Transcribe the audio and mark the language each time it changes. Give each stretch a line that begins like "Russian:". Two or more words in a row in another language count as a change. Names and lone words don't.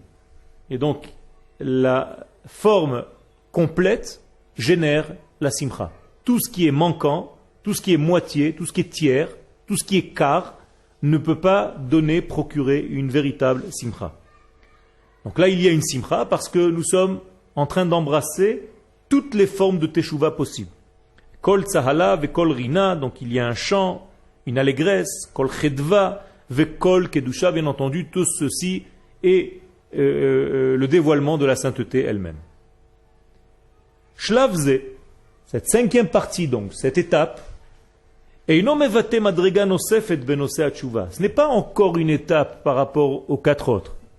French: Et donc, la forme complète génère la simcha. Tout ce qui est manquant, tout ce qui est moitié, tout ce qui est tiers, tout ce qui est quart, ne peut pas procurer une véritable simcha. Donc là, il y a une simcha parce que nous sommes en train d'embrasser toutes les formes de teshuvah possibles.
Hebrew: קול צהלה וקול רינה,
French: donc il y a un chant, une allégresse,
Hebrew: קול חדוה וקול קדושה,
French: bien entendu, tout ceci est le dévoilement de la sainteté elle-même. Shlavze, cette 5e partie donc, cette étape, ce n'est pas encore une étape par rapport aux 4 autres.